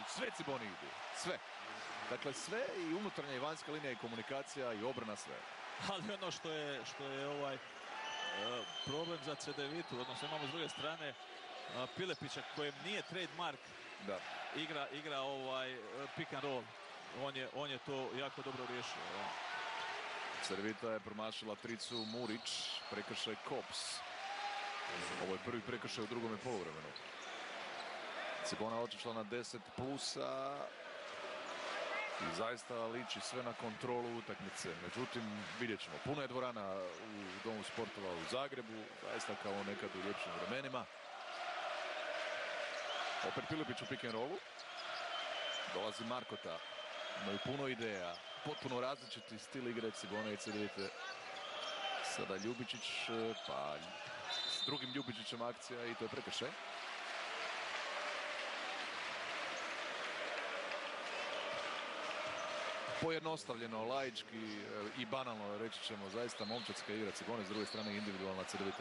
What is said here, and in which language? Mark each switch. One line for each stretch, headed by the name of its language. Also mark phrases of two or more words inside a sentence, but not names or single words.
Croatian: Sve Ciboni idu. Sve. Dakle, sve i unutarnja i vanjska linija i komunikacija i obrana, sve. Ali ono što je problem za Cedevitu, odnosno imamo s druge strane Pilepića kojem nije trademark, igra
English: pick and roll.
Croatian: On je to jako dobro riješio. Cedevita je promašila tricu, Murić, prekršaj Kops. Ovo je prvi prekršaj u drugome poluvremenu. Cibona otišla na 10 plusa. I zaista liči sve na kontrolu utakmice. Međutim, vidjet ćemo. Puno je dvorana u Domu sportova u Zagrebu. Zaista kao nekad u ljepšim vremenima. Opet Pilepić u
English: pick and rollu.
Croatian: Dolazi Markota. Imaju puno ideja. Potpuno različiti stil igre Cibone i Cedevite. Sada Ljubičić, pa s drugim Ljubičićem akcija i to je prekršaj. Pojednostavljeno, laički i banalno, reći ćemo, zaista momčadska igra Cibone, s druge strane individualna Cedevite.